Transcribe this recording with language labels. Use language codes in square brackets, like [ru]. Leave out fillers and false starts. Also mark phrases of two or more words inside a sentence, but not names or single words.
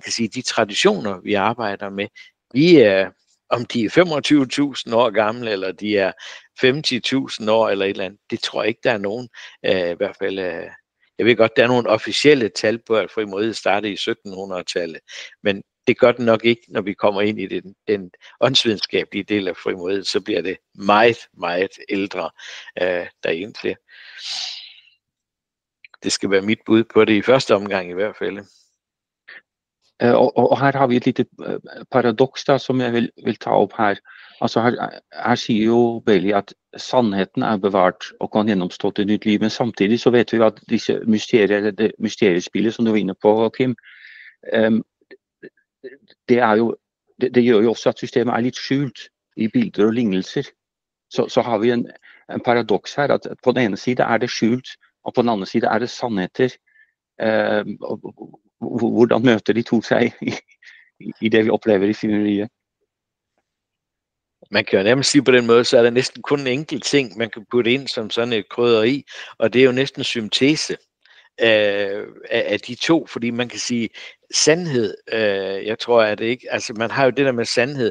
[da] kan sige, de traditioner, vi arbejder med, de er, om de er 25.000 år gamle, eller de er 50.000 år, eller et eller andet, det tror jeg ikke, der er nogen, i hvert fald, jeg ved godt, der er nogle officielle tal på, at frimureriet startede i 1700-tallet, men det gør det nok ikke, når vi kommer ind i den åndsvidenskabelige del af frimureriet, så bliver det meget, meget ældre derinde. Det skal være mit bud på det i første omgang i hvert fald. [no] Og her har vi et lite paradoks da, som jeg vil ta opp her. Altså her sier jo Bailey at sannheten er bevart og kan gjennomstå til nytt liv, men samtidig så vet vi at disse mysteriespillet som du var inne på, Kim, det gjør jo også at systemet er litt skjult i bilder og lignelser. Så har vi en paradoks her, at på den ene side er det skjult, og på den andre side er det sannheter. Hvordan møter de to seg i det vi opplever i frimureriet? [da] Man kan jo nærmest sige på den måde, så er der næsten kun en enkelt ting, man kan putte ind som sådan et krydderi, og det er jo næsten syntese af de to, fordi man kan sige, sandhed, jeg tror, at det ikke, altså man har jo det der med sandhed.